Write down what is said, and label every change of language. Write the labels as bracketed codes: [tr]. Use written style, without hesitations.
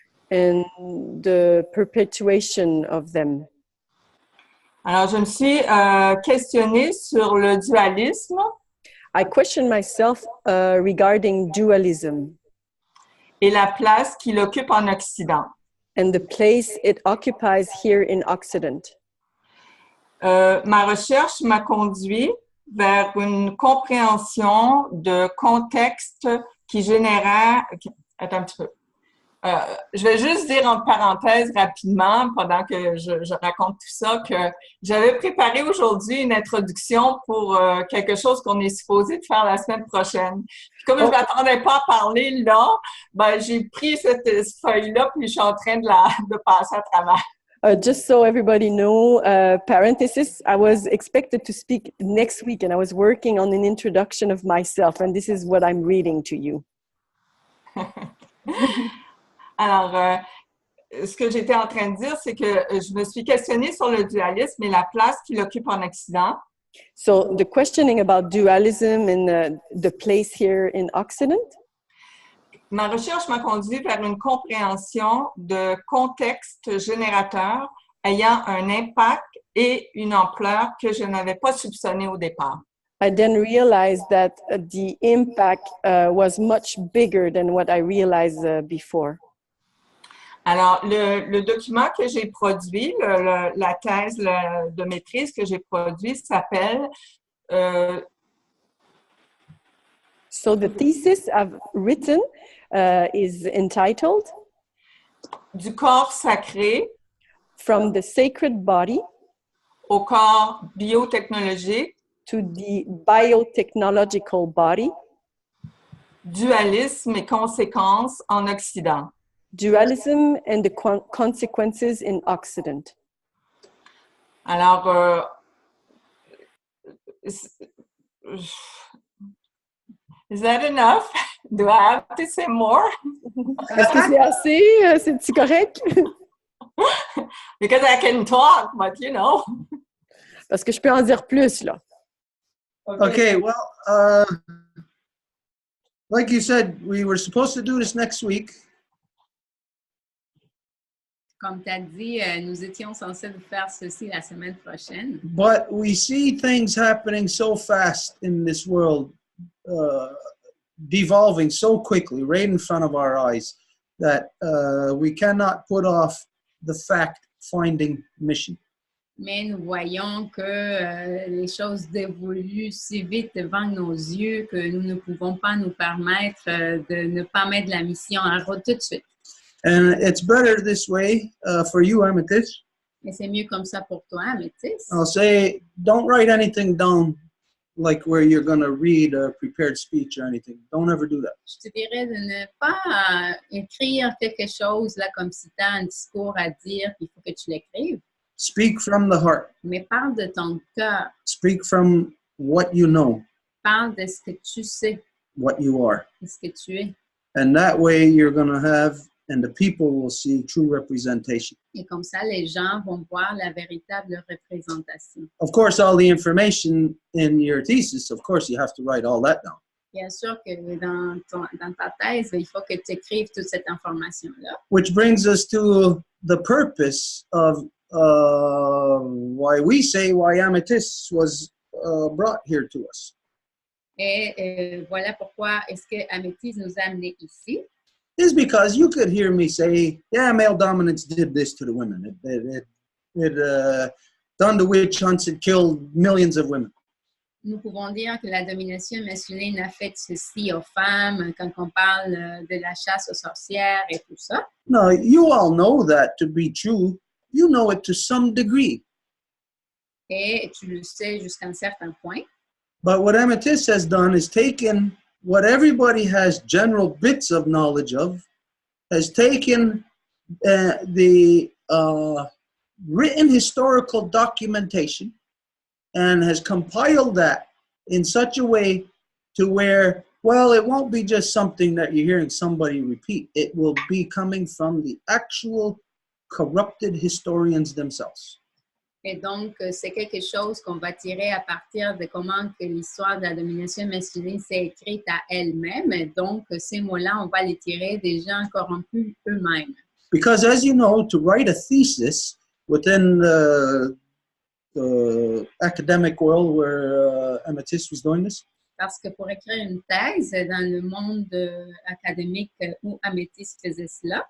[en] And the perpetuation of them. [fr] Alors, je me suis questionnée sur le dualisme. [en] I question myself regarding dualism. [fr] Et la place qu'il occupe en Occident. [en] And the place it occupies here in Occident. [fr] Ma recherche m'a conduit vers une compréhension de contexte qui générait... Attends un petit peu. Je vais juste dire entre parenthèses rapidement, pendant que je raconte tout ça, que j'avais préparé aujourd'hui une introduction pour quelque chose qu'on est supposé de faire la semaine prochaine. Puis comme je ne m'attendais pas à parler là, ben, j'ai pris cette feuille-là, puis je suis en train de passer à travers. [en] Just so everybody know, parenthesis, I was expected to speak next week, and I was working on an introduction of myself, and this is what I'm reading to you. [fr] Alors, ce que j'étais en train de dire, c'est que je me suis questionnée sur le dualisme et la place qu'il occupe en Occident. [en] So the questioning about dualism and the place here in Occident, [fr] Ma recherche m'a conduit vers une compréhension de contexte générateur ayant un impact et une ampleur que je n'avais pas soupçonné au départ. [en] I then realized that the impact was much bigger than what I realized before. [fr] Alors, le document que j'ai produit, la thèse de maîtrise que j'ai produit s'appelle [en] So the thesis I've written is entitled [fr] Du corps sacré [en] From the Sacred Body [fr] au corps biotechnologique, [en] to the Biotechnological Body, [fr] dualisme et conséquences en Occident. [en] Dualism and the Consequences in Occident. Alors, is that enough? Do I have to say more? [fr] Est-ce que c'est assez? C'est-tu correct? [en] Because I can talk, but you know. [fr] Parce que je peux en dire plus, là. [en] Okay, well, like you said, we were supposed to do this next week. [fr] Comme tu as dit, nous étions censés faire ceci la semaine prochaine. [en] But we see things happening so fast in this world, devolving so quickly, right in front of our eyes, that we cannot put off the fact-finding mission. [fr] Mais nous voyons que les choses évoluent si vite devant nos yeux que nous ne pouvons pas nous permettre de ne pas mettre la mission en route tout de suite. [en] And it's better this way for you, Amethyst. [fr] Mais c'est mieux comme ça pour toi, Améthyste. [en] I'll say, don't write anything down like where you're going to read a prepared speech or anything. Don't ever do that. [fr] Je te dirais de ne pas écrire quelque chose là comme si tu as un discours à dire, il faut que tu l'écrives. [en] Speak from the heart. [fr] Mais parle de ton cœur. [en] Speak from what you know, [fr] Parle de ce que tu sais, [en] what you are. [fr] de ce que tu es. [en] And that way you're going to have, and the people will see true representation. [fr] Et comme ça, les gens vont voir la véritable représentation. [en] Of course, all the information in your thesis, of course, you have to write all that down. [fr] Bien sûr que dans ta thèse, il faut que tu écrives toute cette information-là. [en] Which brings us to the purpose of why we say why Amethyst was brought here to us. [fr] Et voilà pourquoi est-ce que Améthyste nous a amenés ici. [en] Is because you could hear me say, yeah, male dominance did this to the women. It done the witch hunts, it killed millions of women. [fr] Nous pouvons dire que la domination masculine a fait ceci aux femmes quand on parle de la chasse aux sorcières et tout ça. [en] No, you all know that to be true. You know it to some degree. [fr] Et tu le sais jusqu'à un certain point. [en] But what Amethyst has done is taken what everybody has general bits of knowledge of, has taken the written historical documentation and has compiled that in such a way to where, well, it won't be just something that you're hearing somebody repeat. It will be coming from the actual corrupted historians themselves. [fr] Et donc, c'est quelque chose qu'on va tirer à partir de comment que l'histoire de la domination masculine s'est écrite à elle-même. Et donc, ces mots-là, on va les tirer des gens corrompus eux-mêmes. [en] Because as you know, to write a thesis within the academic world where Amethyst was doing this, [fr] Parce que pour écrire une thèse dans le monde académique où Améthyste faisait cela,